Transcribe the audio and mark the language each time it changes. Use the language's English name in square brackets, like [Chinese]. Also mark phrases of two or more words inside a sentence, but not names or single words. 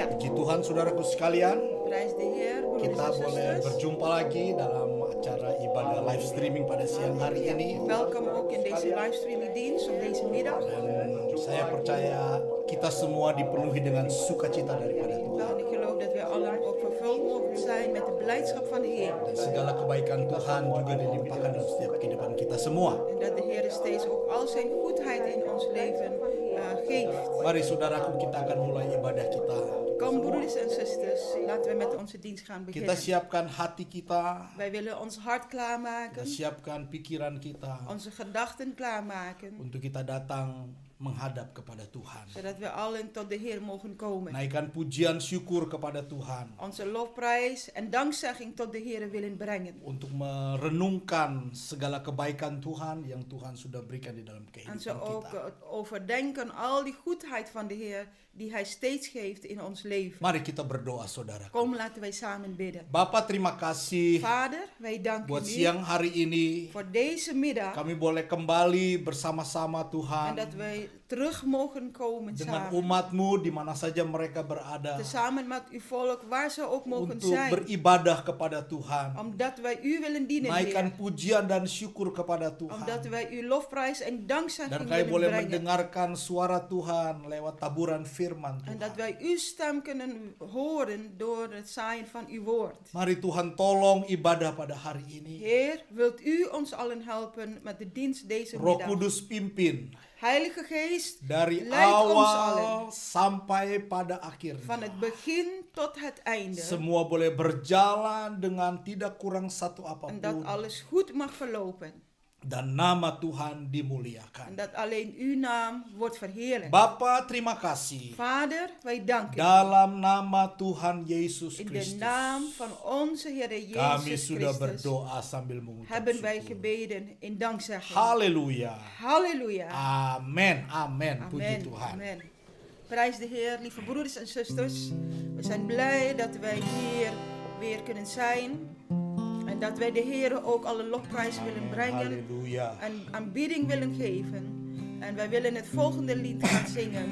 [Indonesian] Puji Tuhan saudaraku sekalian, [Dutch] Prijs de Heer, broeders [Indonesian] kita [Dutch] en [Indonesian] boleh [Dutch] zusters. [Indonesian] berjumpa lagi dalam acara ibadah [English] live streaming [Indonesian] pada siang hari ini. [Dutch] Welkom ook in deze livestreaming dienst op deze middag. [Indonesian] Dan saya percaya kita semua dipenuhi dengan sukacita daripada Tuhan. [Dutch] En ik geloof dat we allen ook vervuld mogen zijn met de blijdschap van de Heer. [Indonesian] Dan segala kebaikan Tuhan juga dilimpahkan dalam setiap kehidupan kita semua. [Dutch] En dat de Heer steeds ook al zijn goedheid in ons leven geeft. [Indonesian] Mari saudaraku, kita akan mulai ibadah kita. [Dutch] Kom broeders en zusters, laten we met onze dienst gaan [Indonesian] Kita [Dutch] beginnen. [Indonesian] siapkan hati kita, [Dutch] Wij willen ons hart [Indonesian] kita [Dutch] klaarmaken, [Indonesian] siapkan pikiran kita [Dutch] onze gedachten klaarmaken, [Indonesian] untuk kita datang menghadap kepada Tuhan. [Dutch] zodat we allen tot de Heer mogen komen. [Indonesian] Naikkan pujian syukur kepada Tuhan [Dutch] Onze lofprijs en dankzegging tot de Heer willen brengen. [Indonesian] untuk merenungkan segala kebaikan Tuhan yang Tuhan sudah berikan di dalam [Dutch] En zo [Indonesian] kehidupan [Dutch] ook [Indonesian] kita. [Dutch] overdenken al die goedheid van de Heer die Hij steeds geeft in ons leven. [Indonesian] Mari kita berdoa saudara. [Dutch] Kom, laten wij samen bidden. [Indonesian] Bapak, terima kasih [Dutch] Vader, wij danken [Indonesian] buat [Dutch] u [Indonesian] siang hari ini. [Dutch] voor deze middag [Indonesian] Kami boleh kembali bersama-sama [Dutch] en [Indonesian] Tuhan [Dutch] dat wij terug mogen komen [Indonesian] dengan [Dutch] samen. [Indonesian] umat-Mu di mana saja mereka berada [Dutch] Tezamen met uw volk, waar ze ook mogen [Indonesian] untuk [Dutch] zijn. [Indonesian] beribadah kepada Tuhan. [Dutch] Omdat wij u willen dienen, [Indonesian] Naikkan [Dutch] Heer. [Indonesian] pujian dan syukur kepada [Dutch] Omdat [Indonesian] Tuhan. [Dutch] wij uw lofprijs en dankzegging [Indonesian] Dan kami [Dutch] willen [Indonesian] boleh [Dutch] brengen. [Indonesian] mendengarkan suara Tuhan lewat taburan firman [Dutch] En dat [Indonesian] Tuhan. [Dutch] wij uw stem kunnen horen door het zaaien van uw woord. [Indonesian] Mari Tuhan tolong ibadah pada hari ini. [Dutch] Heer, wilt u ons allen helpen met de dienst deze [Indonesian] Roh [Dutch] middag. [Indonesian] Kudus pimpin [Dutch] Heilige Geest, [Indonesian] dari [Dutch] leid ons [Indonesian] awal [Dutch] allen. [Indonesian] sampai pada [Dutch] Van [Indonesian] akhirnya. [Dutch] het begin tot het einde. [Indonesian] Semua boleh berjalan dengan tidak kurang satu [Dutch] En dat [Indonesian] apapun. [Dutch] alles goed mag verlopen. [Indonesian] Dan nama Tuhan [Dutch] En [Indonesian] dimuliakan. [Dutch] dat alleen uw naam wordt verheerlijkt. [Indonesian] Bapa, terima kasih. [Dutch] Vader, wij danken u. [Indonesian] Dalam nama Tuhan Yesus [Dutch] In de [Indonesian] Kristus. [Dutch] naam van onze Heer [Indonesian] Kami [Dutch] Jezus [Indonesian] sudah [Dutch] Christus [Indonesian] berdoa sambil mengucap [Dutch] hebben wij [Indonesian] syukur. [Dutch] gebeden in dankzegging. [Indonesian] Haleluya. [Dutch] Halleluja. [Indonesian] Amin. Amin. Puji [Dutch] Amen. [Indonesian] Tuhan. [Dutch] Amen. Prijs de Heer, lieve broeders en zusters. We zijn blij dat wij hier weer kunnen zijn. En dat wij de Heer ook alle lofprijs willen brengen. Haleluya. En aanbidding willen geven. En wij willen het volgende lied gaan zingen.